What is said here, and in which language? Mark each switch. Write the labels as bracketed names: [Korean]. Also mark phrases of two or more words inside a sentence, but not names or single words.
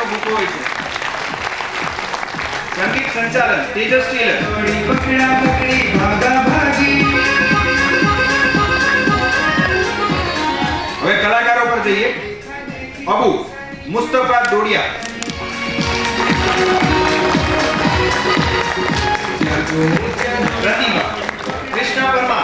[Gujarati] આવતું હોય છે. સંગીત સંચાલન તેજસ ટેલર. [Hindi] जोड़ी पकड़ा पकड़ी भागा भागी [Gujarati] હવે કલાકારો પર જઈએ. અબુ મુસ્તફા દોડિયા. પ્રતિભા કૃષ્ણ પરમાર.